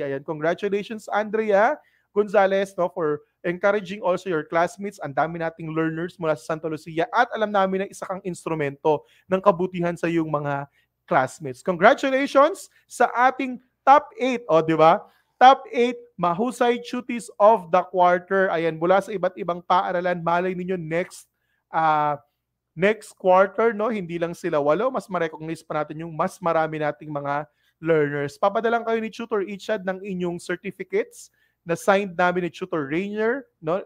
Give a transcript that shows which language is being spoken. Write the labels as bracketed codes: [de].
[en] Ayan, congratulations Andrea Gonzalez, no, for encouraging also your classmates. [tl] Ang dami nating learners mula sa Santa Lucia at alam namin na isa kang instrumento ng kabutihan sa iyong mga classmates. Congratulations sa ating top 8. O, di ba? [en] Top 8 mahusay cuties of the quarter. [tl] Ayan, mula sa iba't ibang paaralan. Malay ninyo [en] next quarter, [tl] no, hindi lang sila 8, mas ma-recognize pa natin yung mas marami nating mga learners. Papadalang kayo ni Tutor Ichad ng inyong certificates na signed namin ni Tutor Rainier, no?